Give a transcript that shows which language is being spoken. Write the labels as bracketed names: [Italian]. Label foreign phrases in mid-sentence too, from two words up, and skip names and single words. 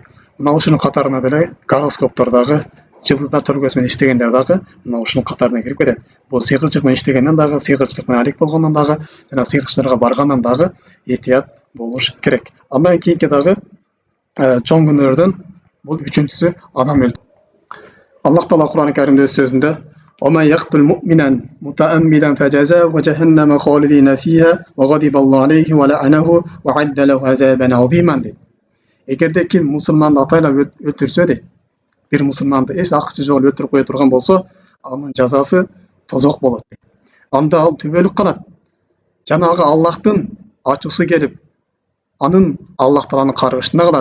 [Kyrgyz] Мына ушунун катарына деле гороскоптордогу жылдыздар төлгөсү менен иштегендер дагы мына ушунун катарына кирип кетет. Бул сыйкырчылык менен иштегенден дагы, сыйкырчылык менен алек болгондон дагы жана сыйкырчыларга баргандан дагы эhtiyat болуш керек. Андан кийинки дагы чоң күнөөлөрдөн бул үчүнчүсү адам өлтүрүү. Аллах Таала Кур'ан-ы Каримде өз сөзүндө [Arabic] وَمَنْ يَقْتُلْ مُؤْمِنًا مُتَعَمِّدًا فَجَزَاؤُهُ جَهَنَّمُ خَالِدِينَ فِيهَا وَغَضِبَ اللَّهُ عَلَيْهِ وَلَعَنَهُ وَأَعَدَّ لَهُ عَذَابًا عَظِيمًا дейт. [Kyrgyz] Эгерде ким мусулманды атайлап өлтүрсө дейт, бир мусулманды эс акысы жок өлтүрүп кое турган болсо, анын жазасы тозок болот дейт. Анда ал түбөлүк калат. Жанагы Аллахтын ачуусу келип, анын Аллах Тааланын каргышына калат.